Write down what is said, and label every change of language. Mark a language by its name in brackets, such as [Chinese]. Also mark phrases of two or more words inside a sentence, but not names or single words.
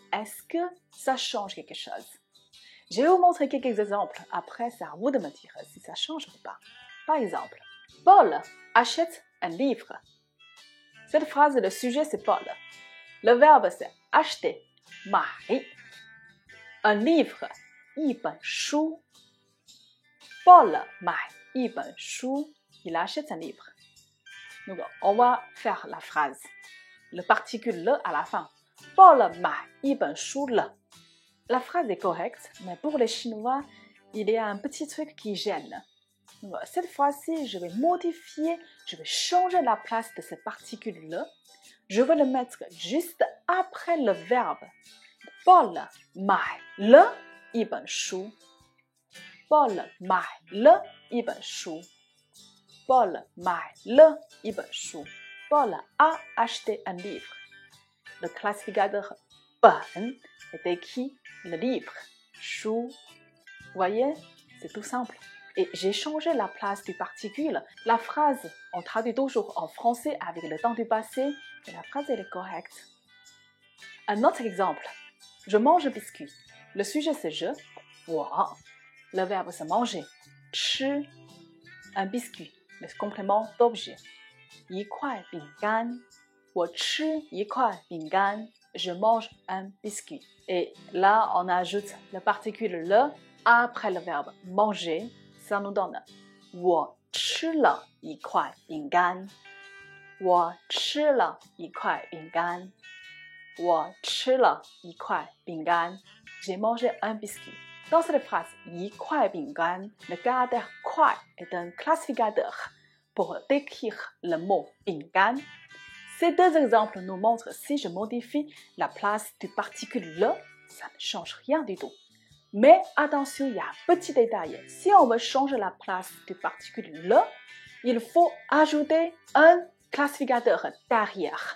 [French] Est-ce que ça change quelque chose? Je vais vous montrer quelques exemples. Après, c'est à vous de me dire si ça change ou pas. Par exemple, Paul achète un livre. Cette phrase, le sujet, c'est Paul. Le verbe, c'est acheter, 买. Un livre, [Chinese] 一本书. Paul 买一本书. [French] Il achète un livre. Donc, on va faire la phrase. Le particule le à la fin. Paul [Chinese] 买一本书了. [French] La phrase est correcte, mais pour les Chinois, il y a un petit truc qui gêne. Donc, cette fois-ci, je vais modifier, je vais changer la place de ce particule le. Je vais le mettre juste après le verbe. [Chinese] Paul 买了一本书. Paul 买了一本书. Paul 买了一本书. [French] Paul a acheté un livre. Le classificateur 本 est écrit le livre. [Chinese] 书. [French] Vous voyez, c'est tout simple. Et j'ai changé la place du particule. La phrase, on traduit toujours en français avec le temps du passé, et la phrase elle est correcte. Un autre exemple. Je mange un biscuit. Le sujet c'est je, 我. Le verbe c'est manger, 吃. Un biscuit, le complément d'objet, [Chinese] 一块饼干. 我吃一块饼干. [French] Je mange un biscuit. Et là, on ajoute le particule le après le verbe manger. Ça nous donne [Chinese] 我吃了一块饼干. 我吃了一块饼干. 我吃了一块饼干. [French] J'ai mangé un biscuit. Dans cette phrase, [Chinese] 一块饼干, [French] le caractère 块 est un classificateur pour décrire le mot 饼干. Ces deux exemples nous montrent si je modifie la place du particule le, ça ne change rien du tout. Mais attention, il y a un petit détail. Si on veut changer la place du particule le, il faut ajouter un classificateur derrière.